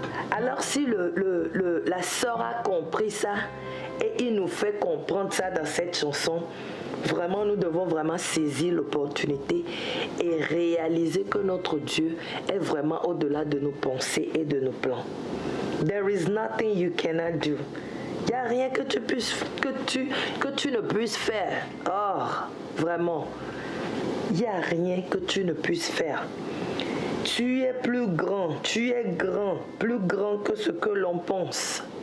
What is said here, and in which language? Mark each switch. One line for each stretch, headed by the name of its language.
French: Alors si la sœur a compris ça et il nous fait comprendre ça dans cette chanson, vraiment nous devons vraiment saisir l'opportunité et réaliser que notre Dieu est vraiment au-delà de nos pensées et de nos plans.
English: There is nothing you cannot do.
French: Il n'y a rien que tu ne puisses faire. Or, vraiment, il n'y a rien que tu ne puisses faire. Tu es plus grand, tu es grand, plus grand que ce que l'on pense.